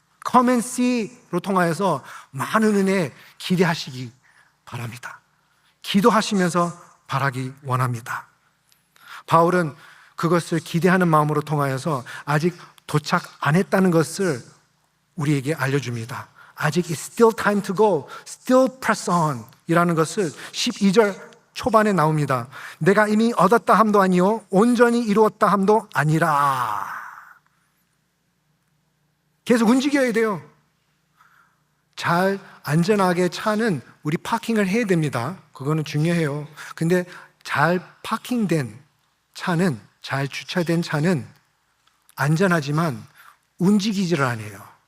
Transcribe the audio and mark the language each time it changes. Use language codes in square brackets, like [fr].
[ko] Come and see로 통하여서 많은 은혜 기대하시기 바랍니다. 기도하시면서 바라기 원합니다. 바울은 그것을 기대하는 마음으로 통하여서 아직 도착 안 했다는 것을 우리에게 알려줍니다. 아직 [en] it's still time to go, still press on [ko] 이라는 것을 12절 초반에 나옵니다. 내가 이미 얻었다 함도 아니요 온전히 이루었다 함도 아니라. 계속 움직여야 돼요. 잘 안전하게 차는 우리 파킹을 해야 됩니다. 그거는 중요해요. 근데 잘 파킹된 차는, 잘 주차된 차는 안전하지만 움직이지를 않아요.